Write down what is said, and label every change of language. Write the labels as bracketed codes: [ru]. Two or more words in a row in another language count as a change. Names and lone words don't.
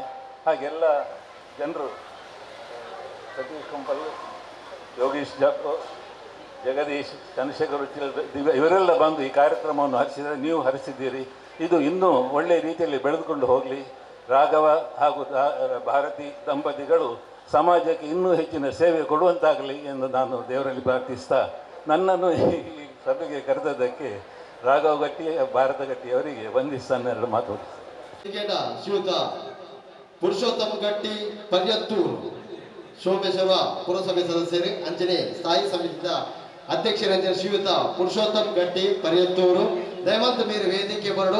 [kn] ಹಾಗೆಲ್ಲ ಜನರು ಸತೀಶ್ ಕುಂಪಲ್, ಯೋಗೀಶ್ ಜಾಕೋ, ಜಗದೀಶ್, ಚಂದ್ರಶೇಖರ್ ಇವರೆಲ್ಲ ಬಂದು ಈ ಕಾರ್ಯಕ್ರಮವನ್ನು ಹರಿಸಿದರೆ, ನೀವು ಹರಿಸಿದ್ದೀರಿ. ಇದು ಇನ್ನೂ ಒಳ್ಳೆಯ ರೀತಿಯಲ್ಲಿ ಬೆಳೆದುಕೊಂಡು ಹೋಗಲಿ. ರಾಘವ ಹಾಗೂ ಭಾರತಿ ದಂಪತಿಗಳು ಸಮಾಜಕ್ಕೆ ಇನ್ನೂ ಹೆಚ್ಚಿನ ಸೇವೆ ಕೊಡುವಂತಾಗಲಿ ಎಂದು ನಾನು ದೇವರಲ್ಲಿ ಪ್ರಾರ್ಥಿಸ್ತಾ, ನನ್ನನ್ನು ಈ ಸಭೆಗೆ ಕರೆದದ್ದಕ್ಕೆ ರಾಘವ ಗಟ್ಟಿ, ಭಾರತ ಗಟ್ಟಿಯವರಿಗೆ ವಂದಿಸ್ತಾನೆರಡು ಮಾತು. [tcy] ಶ್ರೀಯುತ ಪುರುಷೋತ್ತಮ ಗಟ್ಟಿ ಪರ್ಯತ್ತೂರು ಸೋಮೇಶ್ವರ ಪುರಸಭೆ ಸದಸ್ಯರು, ಅಂಜನೆ ಸ್ಥಾಯಿ ಸಮಿತಿಯ ಅಧ್ಯಕ್ಷರಂಜನೆ ಶ್ರೀಯುತ ಪುರುಷೋತ್ತಮ ಗಟ್ಟಿ ಪರ್ಯತ್ತೂರು ದಯವಂತ ಮೀರು ವೇದಿಕೆ ಬರಡು.